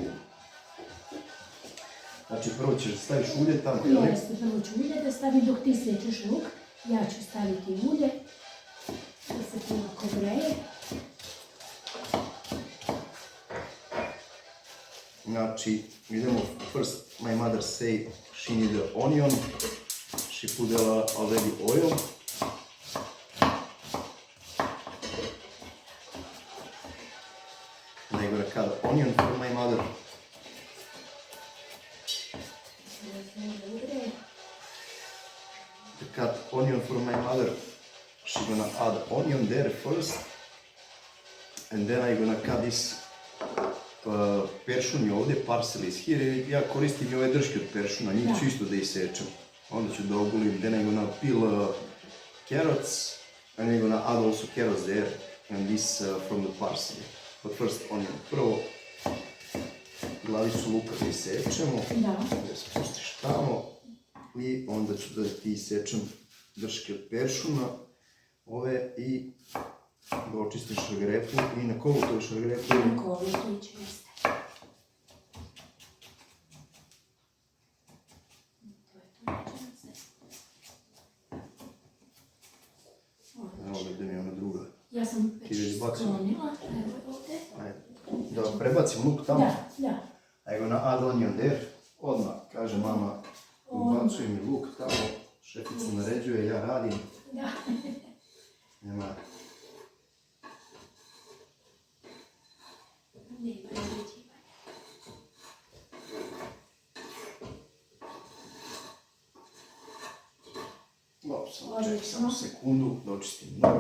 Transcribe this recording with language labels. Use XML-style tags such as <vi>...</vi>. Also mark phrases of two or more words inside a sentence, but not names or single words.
<sr>Znači prvo ćeš staviš ulje tamo, jel? Jeste, prvo ću ulje da stavim dok ti sečeš luk. Ja ću staviti ulje da se to lako greje. Znači, idemo</sr> <en>first, my mother say she need the onion. She put already oil. And I'm gonna cut the onion for my mother. To cut onion for my mother, she's gonna add onion there first. And then I'm gonna cut this</en> <sr>peršun je ovdje,</sr> <en>parsley is here.</en> <sr>Ja koristim i ove drške od peršuna, njih ću isto da isečem. Onda ću da ogulim,</sr> <en>then I'm gonna peel carrots, and I'm gonna add also carrots there, and this from the parsley. But first onion.</en> <sr>Prvo glavicu luka da isečemo, da se pustiš tamo, i onda ću da ti isečem drške od peršuna, ove, i da očistiš šargarepu i na kolu to je šargarepu. Na kolu to iće, jeste. Evo da mi je ona druga. Ja sam već sklonila, evo ovdje. Ajde, da prebacim luk tamo. Da.</sr> <en>I'm gonna add onion there.</en> <sr>Odmah, kaže mama, ubacuj mi luk tamo, šefica naređuje, ja radim. Da. Nema. Nema naređivanja. Dobro, samo sekundu da očistim nož.</sr>